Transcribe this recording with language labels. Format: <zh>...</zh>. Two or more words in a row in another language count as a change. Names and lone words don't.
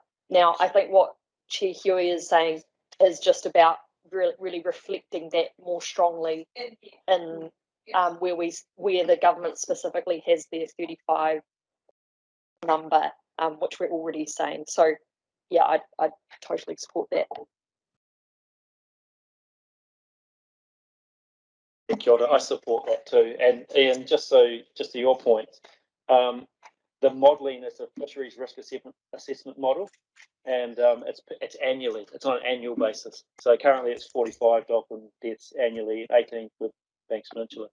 <en>Now, I think what Chair Huey is saying is just about really reflecting that more strongly in where the government specifically has their 35 number, which we're already saying. So, yeah, I totally support that.</en> <mi>Kia ora,</mi> <en>I support that too. And Ian, just to your point, the modelling is a fisheries risk assessment model, and it's annually. It's on an annual basis. So currently it's 45 dolphin deaths annually, 18 with Banks Peninsula.</en>